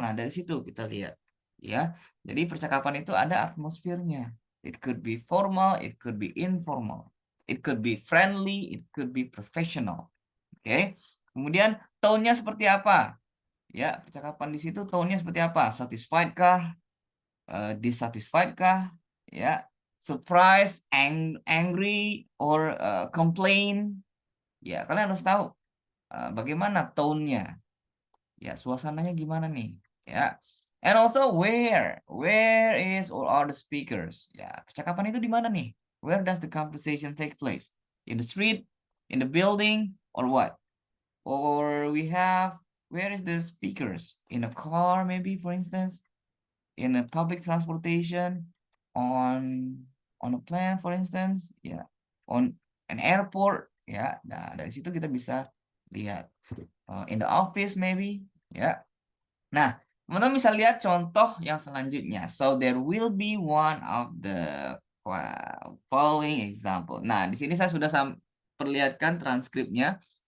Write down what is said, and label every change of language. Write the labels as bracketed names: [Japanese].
[Indonesian] Nah, dari situ kita lihat. Ya, jadi percakapan itu ada atmosfernya. [English] It could be formal, it could be informal. It could be friendly, it could be professional. [Indonesian] Oke. Kemudian tone-nya seperti apa? Ya, percakapan di situ tone-nya seperti apa? [English] Satisfied kah? Dissatisfied kah? Ya, surprise, angry, or complain. [Indonesian] Ya, kalian harus tahu bagaimana tone-nya. Ya, suasananya gimana nih? Ya. [English] And also where is or are the speakers? [Indonesian] Ya, percakapan itu di mana nih? [English] Where does the conversation take place? In the street, in the building, or what? Or we have, where is the speakers? In a car, maybe, for instance, in a public transportation, on a plane, for instance, ya, on an airport, ya. [Indonesian] Nah, dari situ kita bisa lihat [English] in the office, maybe, [Indonesian] ya. Nah, teman-teman bisa lihat contoh yang selanjutnya. [English] So there will be one of the following example. [Indonesian] Nah, di sini saya sudah perlihatkan transkripnya.